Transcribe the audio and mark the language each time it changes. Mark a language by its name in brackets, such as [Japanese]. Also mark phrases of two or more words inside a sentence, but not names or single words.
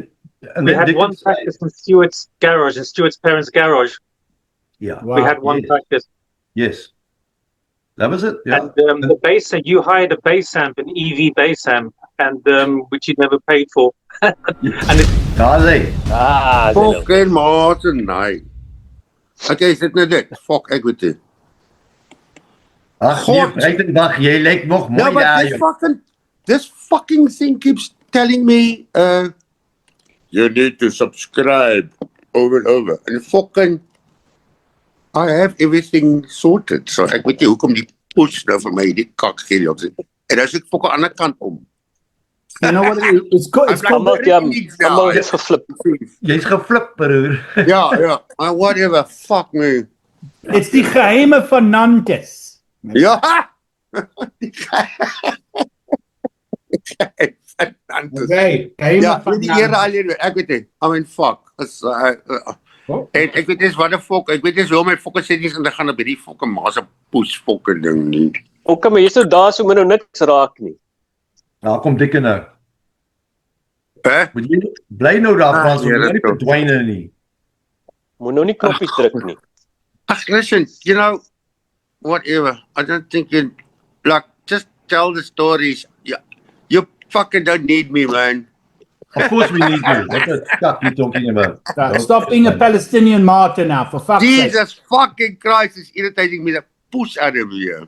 [English] we had one practice in Stuart's garage, in Stuart's parents' garage. Yeah. We had one practice. Yes. That was it. Yeah. And the bass, you hired a bass amp, an EV bass amp, and which you never paid for. And fucking Martin, nee. [Afrikaans] Okay, is dit nou dit? Fuck, ek weet dit. Jy lyk nog mooi daar. [English] This fucking thing keeps telling me, you need to subscribe over and over. And fucking, I have everything sorted. [Afrikaans] So ek weet nie hoekom die push nou vir my die kak gee op. En as ek fucking aan die ander kant kom. [English] You know what it is? It's [Afrikaans] Jy's geflip. Jy's geflip, broer. Ja. [English] Whatever, fuck me. [Afrikaans] It's die geheime van Nantes. Ja. Okay. Ja, die here alleen, ek weet nie. [English] I mean, fuck. [Afrikaans] En ek weet dis wat die fuck, ek weet dis hoe my [English] fucking settings [Afrikaans] en dan gaan op hierdie fucking maas [English] push fucking [Afrikaans] ding nie. Okay, maar jy's nou daar so min nou niks raak nie. Nou kom Dickon nou. Bly nou daar, Frans, moet nie verdwyne nie. Moet nou nie knoppies druk nie. Ach, [English] listen, you know, whatever. I don't think you, like, just tell the stories. You fucking don't need me, man. Of course we need you. What the fuck are you talking about? Stop being a Palestinian martyr now, for fuck's sake. Jesus fucking Christ, is irritating me to push out of here.